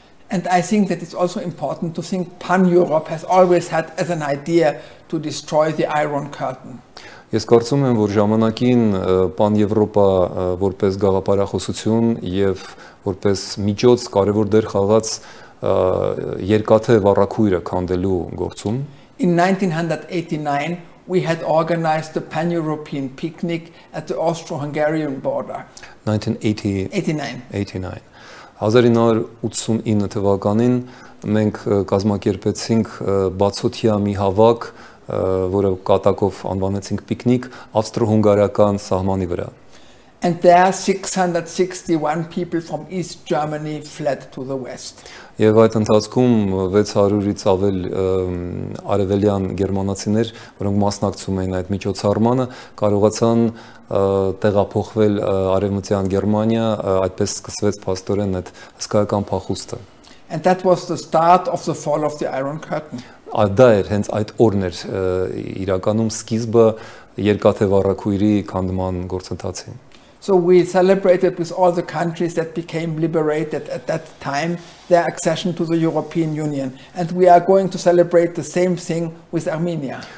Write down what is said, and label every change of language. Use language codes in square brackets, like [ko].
[en] And I think that it's also important to think PanEurope has always had as an idea to destroy the Iron Curtain. [hy] Ես կարծում եմ, որ ժամանակին PanEuropa որպես գաղափարախոսություն եւ որպես միջոց կարևոր դեր խաղաց երկաթե վառաքույրը քանդելու գործում. [en] In 1989 we had organized the pan-European picnic at the Austro-Hungarian border. [hy] 1989. 1989 թվականին մենք կազմակերպեցինք բացօթյա մի հավաք, որը կատակով անվանեցինք պիկնիկ, ավստրո-հունգարական սահմանի վրա. [en] And there 661 people from East Germany fled to the west. [hy] Եվ այդ ընթացքում 600-ից ավել արևելյան գերմանացիներ, որոնք մասնակցում էին այդ միջոցառմանը, կարողացան տեղափոխվել արևմտյան Գերմանիա, այդպես սկսվեց փաստորեն այդ հսկայական փախուստը. [en] And that was the start of the fall of the Iron Curtain. [hy] Դա էր հենց այդ օրն էր իրականում սկիզբը երկաթե վառաքույրի քանդման գործընթացին. [en] So we celebrated with all the countries that became liberated at that time their accession to the European Union, and we are going to celebrate the same thing with Armenia.